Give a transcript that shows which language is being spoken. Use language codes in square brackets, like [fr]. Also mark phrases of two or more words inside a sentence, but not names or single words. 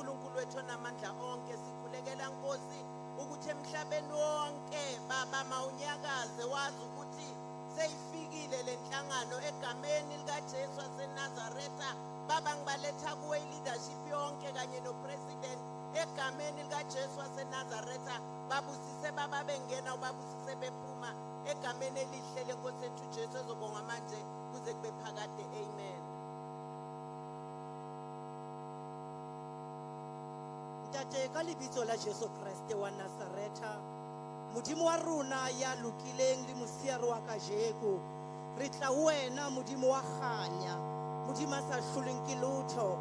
[zu] uNkulunkulu wethu onamandla onke, sikhulekela Nkosi ukuthi emhlabeni wonke baba mawunyakaze wazi ukuthi seyifikile le nhlangano egameni likaJesu waseNazaretha. Baba ngibaletha kuwe i-leadership yonke kanye no-president egameni likaJesu waseNazaretha. Babusise baba bengena ubabusise bephuma egameni elihle lenkosi yethu Jesu ezobonga manje kuze kube phakade. Amen. [st] Ntate ka lebitso la Jesu Kriste wa Nazaretha, modimo wa rona ya lokileng le mosiare wa kajeko, re tla ho wena modimo wa kganya, modimo a sa hlolweng ke lotho.